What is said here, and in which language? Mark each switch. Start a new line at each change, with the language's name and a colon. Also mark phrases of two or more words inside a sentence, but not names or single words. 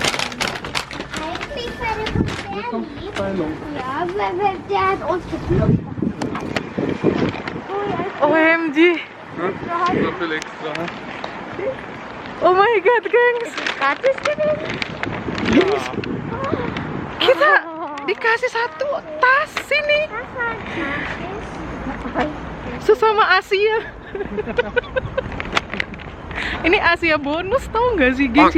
German: Ja, der hat uns geführt. OMG.
Dutch: Dat veel extra.
English: Oh my god,
Indonesian: gengs.
German: Gratis gewesen?
Indonesian: Kita dikasih satu tas ini
German: Das war gratis.
Indonesian: sesama Asia. Ini Asia bonus, tau nggak sih, gengs?